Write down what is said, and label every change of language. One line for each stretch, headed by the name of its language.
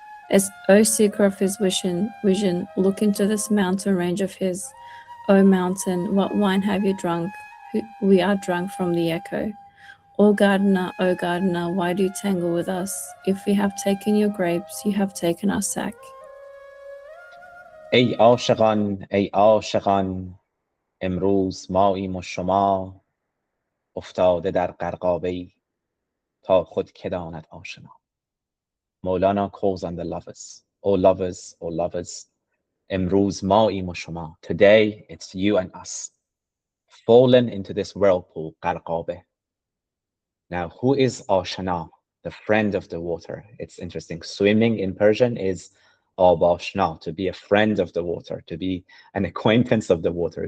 English: As O seeker of his vision, look into this mountain range of his. O mountain, what wine have you drunk? We are drunk from the echo. O gardener, why do you tangle with us? If we have taken your grapes, you have taken our sack.
Persian: ای عاشقان ای عاشقان، امروز ماییم و شما، افتاده در غرقابه تا خود که داند آشنا.
English: Maulana calls on the lovers. O lovers, O lovers,
Persian: امروز ماییم و شما.
English: Today it's you and us, fallen into this whirlpool, غرقابه. Now, who is Ashna, the friend of the water? It's interesting. Swimming in Persian is آشنا, to be a friend of the water, to be an acquaintance of the water.